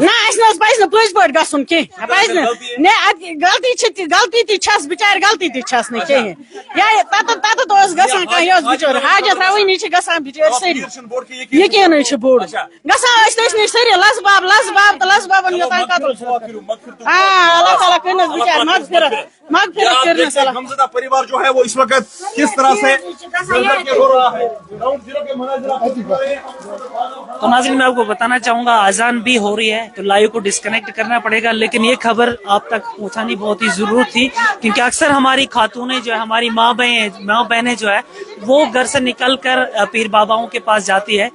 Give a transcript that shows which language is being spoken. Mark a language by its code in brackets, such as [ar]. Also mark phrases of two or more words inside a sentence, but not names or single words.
[ks] نہ اَسہِ نہ حظ پزِ نہٕ پٔزۍ پٲٹھۍ گژھُن کینٛہہ پزِ نہٕ غلطی تہِ چھس بِچارِ غلطی تہِ چھس نہٕ کِہیٖنۍ یا تتٮ۪تھ اوس گژھان کانٛہہ یہِ اوس بِچور حاجت روٲنی چھِ گژھان بِچٲرۍ سٲری یقیٖنٕے چھُ بوٚڑ گژھان ٲسۍ تٔسۍ نِش سٲری لسباب تہٕ لسبابن یوٚتام قتل چھُ [ar] اللہ تعالیٰ [ks] کٔرنَس بِچارِ مغفرت کٔرنَس اللہ [hi] غمزدہ परिवार जो है वो इस वक्त किस तरह से हो रहा है [en] ground zero [hi] के मनाजिर आप देख रहे हैं। तो नाज़रीन मैं आपको बताना चाहूँगा अजान भी हो रही है तो लाइव को डिस्कनेक्ट करना पड़ेगा, लेकिन ये खबर आप तक पहुँचानी बहुत ही ज़रूरत थी क्योंकि अक्सर हमारी खातूनें जो है, हमारी माँ बहनें जो है वो घर से निकल कर पीर बाबाओं के पास जाती है।